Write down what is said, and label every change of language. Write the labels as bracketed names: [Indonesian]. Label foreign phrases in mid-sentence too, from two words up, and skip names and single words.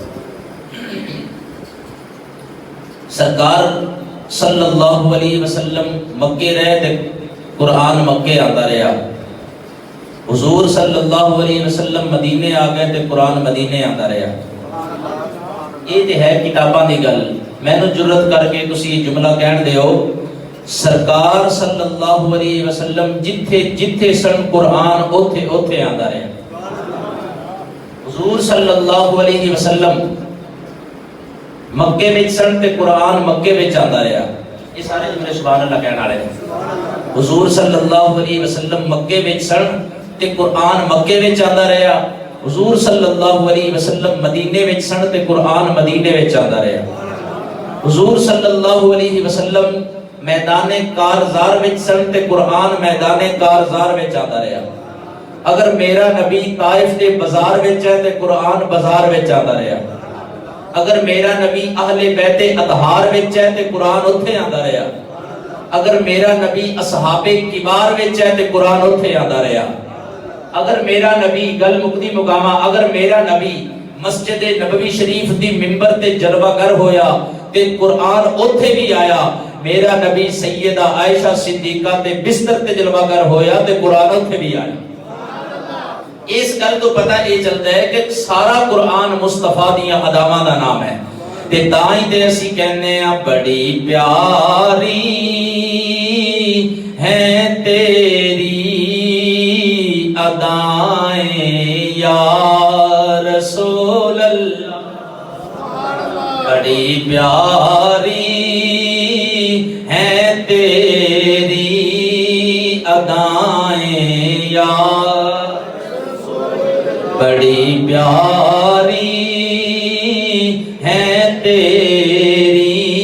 [Punjabi] سرکار [Arabic] صلی اللہ علیہ وسلم [Punjabi] مکے رہے تے قرآن مکے آتا رہا، حضور [Arabic] صلی اللہ علیہ وسلم [Punjabi] مدینے آ گئے تے قرآن مدینے آتا رہا۔ یہ تے ہے کتاباں دی گل، میں نو جرت کر کے تسی جملہ کہن دیو، سرکار [Arabic] صلی اللہ علیہ وسلم [Punjabi] جتھے جتھے سن قرآن اوتھے اوتھے آتا رہا۔ حضور [Arabic] صلی اللہ علیہ وسلم [Punjabi] مکے وچ سن تے قرآن مکے وچ آتا رہا۔ [Urdu] یہ سارے جملے [Arabic] سبحان اللہ [Urdu] کہنے والے ہیں۔ [Punjabi] حضور [Arabic] صلی اللہ علیہ وسلم [Punjabi] مکے وچ سن تے قرآن مکے وچ آتا رہا، حضور [Arabic] صلی اللہ علیہ وسلم [Punjabi] مدینے وچ سن تے قرآن مدینے وچ آتا رہا۔ حضور [Arabic] صلی اللہ علیہ وسلم [Punjabi] میدان کارزار وچ سن تے قرآن میدان کارزار وچ آتا رہا۔ اگر میرا نبی طائف دے بازار وچ ہے تے قرآن بازار وچ آتا رہا۔ اگر میرا نبی اہل بیت اطہار وچ ہے تے قرآن اتھے آتا رہا۔ اگر میرا نبی اصحاب کبار وچ ہے تے قرآن اتھے آتا رہا۔ اگر میرا نبی گل مقدی مقامہ اگر میرا نبی مسجد نبوی شریف دی منبر تے جلوہ گر ہویا تے قرآن اتھے بھی آیا۔ میرا نبی سیدہ عائشہ صدیقہ تے بستر تے جلوہ گر ہویا تے قرآن اتھے بھی آیا۔ اس گل تو پتہ یہ چلتا ہے کہ سارا قرآن مصطفیٰ دیاں اداماں دا نام ہے تے تائیں تے اسی کہنے ہیں [Urdu] بڑی پیاری ہیں تیری ادائیں [Arabic] یا رسول اللہ، [Urdu] بڑی پیاری ہیں تیری ادائیں یا بڑی پیاری ہیں تیری